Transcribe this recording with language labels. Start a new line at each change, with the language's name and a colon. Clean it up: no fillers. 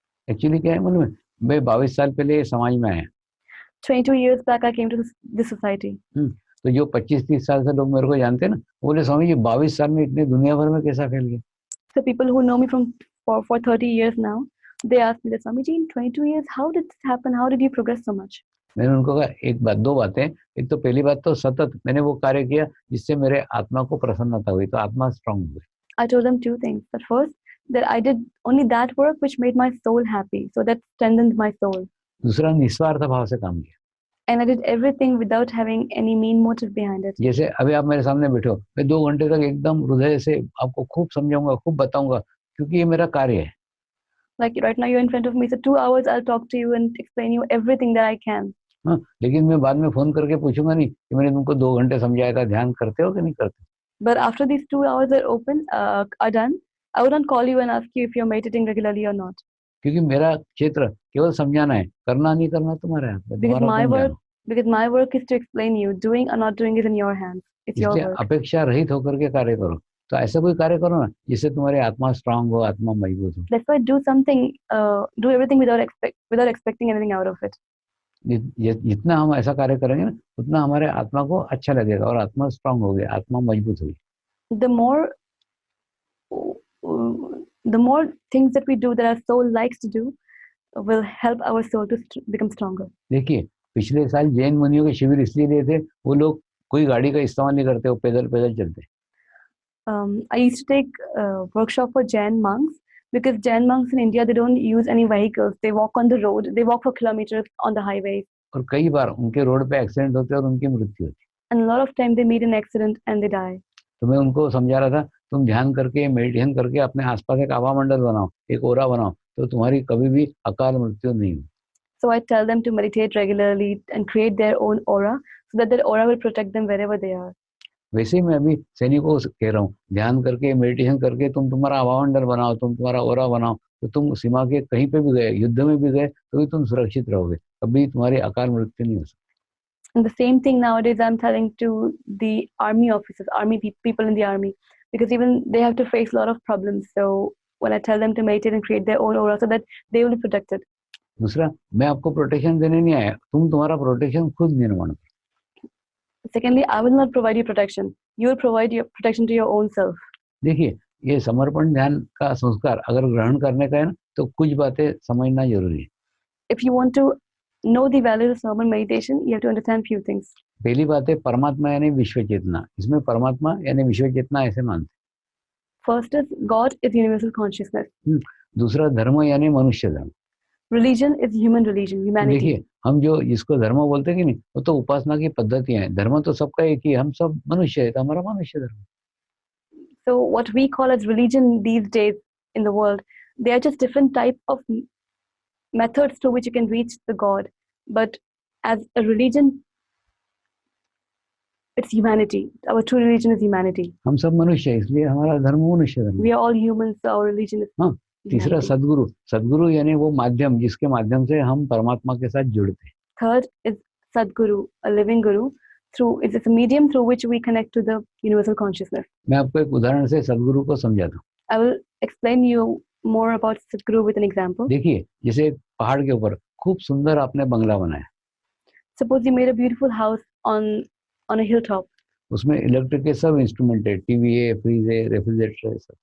Hindi: Actually क्या है मालूम है, मैं 22 साल पहले समाज में आया।
English: 22 years back, I came to this society.
Hindi: तो जो 25-30 साल से लोग मेरे को जानते हैं ना, बोले स्वामी जी 22 साल में इतने दुनिया भर में कैसा फैल गया।
English: So people who know me for 30 years now, they ask me that, Swami ji, in 22 years, how did this happen? How did you progress so much?
Hindi: मैंने उनको कहा एक बात, दो बातें। एक तो पहली बात तो सतत मैंने वो कार्य किया जिससे मेरे आत्मा को प्रसन्नता हुई, तो आत्मा स्ट्रांग हुई।
English: I told them two things. That first, that I did only that work which made my soul happy, so that strengthened my soul.
Hindi: दूसरा, निस्वार्थ भाव से काम किया।
English: And I did everything without having any mean motive behind it.
Hindi: जैसे अभी आप मेरे सामने बैठो, मैं 2 घंटे तक एकदम हृदय से आपको खूब समझाऊंगा, खूब बताऊंगा, क्योंकि ये मेरा कार्य है।
English: Like right now you're in front of me, so 2 hours I'll talk to you and explain you everything that I can.
Hindi: हाँ, लेकिन मैं बाद में फोन करके पूछूंगा नहीं कि मैंने तुमको 2 घंटे समझाया था, ध्यान करते हो कि नहीं करते।
English: But after these 2 hours are done, I would not call you and ask you if you're meditating regularly or not.
Hindi: क्योंकि मेरा क्षेत्र केवल समझाना है, करना नहीं करना तुम्हारे हाथ में।
English: Because my work is to explain you. Doing or not doing is in your hands. It's your work.
Hindi: अपेक्षा रहित होकर के कार्य करो, तो ऐसा कोई कार्य करो ना जिससे तुम्हारी आत्मा स्ट्रांग हो, आत्मा मजबूत हो।
English: That's why do everything without expecting anything out of it.
Hindi: जितना हम ऐसा कार्य करेंगे ना, उतना हमारे आत्मा को अच्छा लगेगा और आत्मा स्ट्रांग होगी, आत्मा मजबूत होगी।
English: The more things that we do that our soul likes to do will help our soul to become stronger.
Hindi: देखिए, पिछले साल जैन मुनियों के शिविर इसलिए दिए थे, वो लोग कोई गाड़ी का इस्तेमाल नहीं करते, वो पैदल पैदल चलते।
English: I used to take workshop for Jain monks because Jain monks in India, they don't use any vehicles. They walk on the road. They walk for kilometers on the highway.
Hindi: और कई बार उनके रोड पे accident होते हैं और उनकी मृत्यु होती है।
English: And a lot of time they meet an accident and they die.
Hindi: तो मैं उनको समझा रहा था, तुम ध्यान करके, मेडिटेशन करके अपने आसपास एक आभा मंडल बनाओ, एक ओरा बनाओ, तो तुम्हारी कभी भी अकाल मृत्यु नहीं हो।
English: So I tell them to meditate regularly and create their own aura so that their aura will protect them wherever they are.
Hindi: वैसे ही मैं अभी सैनिकों को कह रहा हूँ, ध्यान करके, मेडिटेशन करके तुम तुम्हारा आभा मंडल बनाओ, तुम तुम्हारा ओरा बनाओ, तो तुम सीमा के कहीं पे भी गए, युद्ध में भी गए, तो भी तुम सुरक्षित रहोगे, कभी तुम्हारी अकाल मृत्यु नहीं हो सकती।
English: And the same thing nowadays I'm telling to the army officers, people in the army, because even they have to face a lot of problems. So when I tell them to meditate and create their own aura so that they will be protected.
Hindi: दूसरा, मैं आपको protection देने नहीं आया, तुम तुम्हारा protection खुद निर्माण करो।
English: Secondly, I will not provide you protection. You will provide your protection to your own self.
Hindi: देखिए, ये समर्पण ध्यान का संस्कार अगर ग्रहण करने का है ना, तो कुछ बातें समझना जरूरी है।
English: If you want to know the values of normal meditation, you have to understand few things.
Hindi: पहली बात है परमात्मा यानी विश्व चेतना। इसमें परमात्मा यानी विश्व चेतना ऐसे मानते।
English: First is God is universal consciousness.
Hindi: दूसरा, धर्म यानी मनुष्य धर्म।
English: Religion is human religion, humanity.
Hindi: देखिए, हम जो जिसको धर्म बोलते हैं कि नहीं, वो तो उपासना की पद्धतियां हैं। धर्म तो सबका एक ही, हम सब मनुष्य है, तो हमारा मनुष्य धर्म।
English: So what we call as religion these days in the world, they are just different type of methods through which you can reach the God. But as a religion, it's humanity. Our true religion is humanity.
Hindi: हम सब मनुष्य है, इसलिए हमारा धर्म मनुष्य धर्म।
English: We are all humans, so our religion is
Hindi: हाँ। तीसरा, सदगुरु। सदगुरु यानी वो माध्यम जिसके माध्यम से हम परमात्मा के साथ जुड़ते हैं।
English: Third is Sadguru, a living guru, through it's a medium through which we connect to the universal consciousness.
Hindi: मैं आपको एक उदाहरण से सदगुरु को समझाता हूँ.
English: I will explain you more about Sadguru with an example.
Hindi: देखिए, जैसे एक पहाड़ के ऊपर खूब सुंदर आपने बंगला बनाया.
English: Suppose you made a beautiful house on a hilltop.
Hindi: उसमें इलेक्ट्रिक के सब इंस्ट्रूमेंट है, टीवी है, फ्रिज है, रेफ्रिजरेटर है, सब.